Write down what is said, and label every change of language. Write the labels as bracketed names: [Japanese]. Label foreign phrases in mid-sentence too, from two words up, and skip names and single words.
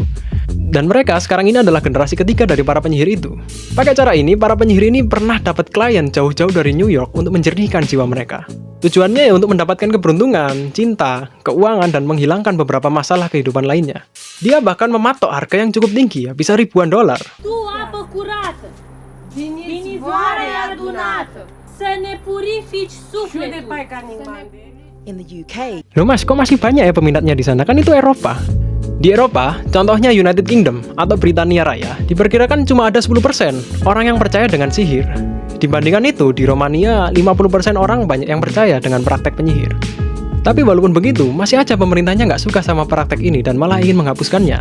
[Indonesian] Dan mereka sekarang ini adalah generasi ketiga dari para penyihir itu. Pakai cara ini, para penyihir ini pernah dapat klien jauh-jauh dari New York untuk menjernihkan jiwa mereka. Tujuannya ya untuk mendapatkan keberuntungan, cinta, keuangan, dan menghilangkan beberapa masalah kehidupan lainnya. Dia bahkan mematok harga yang cukup tinggi ya, bisa ribuan dolar. [Romanian] Tu apă curată, vinizoare adunată, să ne purifici sufletul. [English] In the UK, [Indonesian] Loh mas, kok masih banyak ya peminatnya di sana? Kan itu Eropa. Di Eropa, contohnya United Kingdom atau Britania Raya, diperkirakan cuma ada 10% orang yang percaya dengan sihir. Dibandingkan itu, di Romania, 50% orang banyak yang percaya dengan praktek penyihir. Tapi walaupun begitu, masih aja pemerintahnya nggak suka sama praktek ini dan malah ingin menghapuskannya.